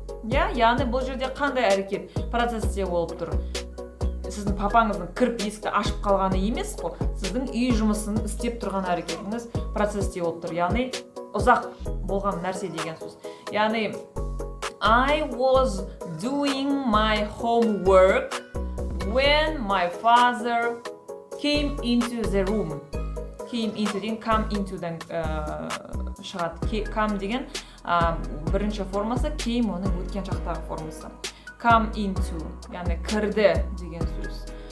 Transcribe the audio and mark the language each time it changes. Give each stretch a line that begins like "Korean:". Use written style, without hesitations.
Kazakh: Яғни бұл жерде қандай әрекет процесте болып тұр? Сіздің папаңыздың кіріп есікті ашып қалғаны емес қой, сіздің үй жұмысын істеп тұрған әрекетіңіз процесте болып тұр. Яғни ұзақ болған нәрсе деген сөз. Яғни
English: I was doing my homework when my father came into the room.
Kazakh: Came into деген come into'дан шығады. Come деген бірінші формасы, came оның өткен шақтағы формасы. Come into, яғни кірді деген сөз.